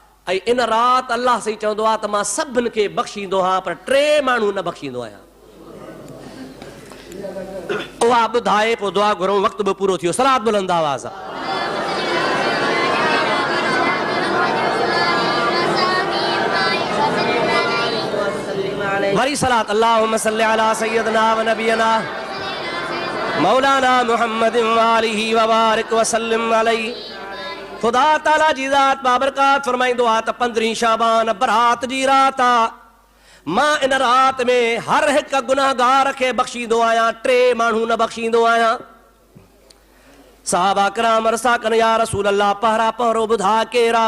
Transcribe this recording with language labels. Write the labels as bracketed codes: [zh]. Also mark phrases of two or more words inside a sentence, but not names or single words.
[sd] ऐं इन राति अलाह साईं चवंदो आहे त मां सभिनि खे बख़्शींदो आहियां पर 3 माण्हू न बख़्शींदो आहियां। उहा ॿुधाए पोइ दुआ घुरूं। वक़्तु बि पूरो थियो। सलात बुलंद आवाज़ आहे। वरी सलात [ar] اللهم صل على سيدنا و نبينا مولانا محمد و آله و بارك و سلم عليه. [sd] ख़ुदा ताला जी ज़ात बाबरकात फरमाईंदो आहे त 15 शाबान बरात जी राति आहे। मां इन राति में हर हिकु गुनाहगार खे बख़्शींदो आहियां, 3 माण्हू न बख़्शींदो आहियां। सहाबा किराम अर्ज़ कनि [ar] يا رسول الله [sd] पहिरा पहिरो ॿुधा केरा?